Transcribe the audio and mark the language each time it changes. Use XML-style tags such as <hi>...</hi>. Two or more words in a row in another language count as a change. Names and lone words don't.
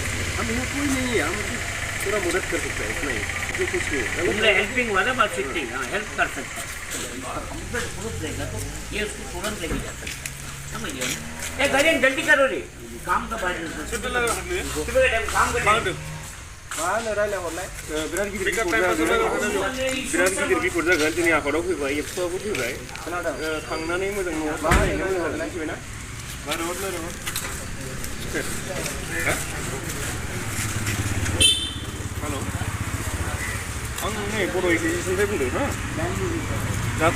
<hi>हम यहाँ कोई नहीं है, हम पूरा मदद कर सकते हैं, इतना ही। जो कुछ भी उनका हेल्पिंग वाला बात</hi> <en>sitting help</en> <hi>कर सकता है</hi> <en>complete proof</en> <hi>देगा तो ये उसको तुरंत लेके जा सकता है समझिए ए गार्डियन जल्दी करो रे काम का बात काम कर</hi> <brx>मान रायलाय हरलाय बिराद गिदिर बिफद जागोन जोंनि आफादाव फैबाय एबसुआबो फैबाय थांनानै मोजां न'आव थाहैनो मोजां मिथिबायना हेल' आं नै बर' एसोसिएसननिफ्राय बुंदों हा दाथ'</brx>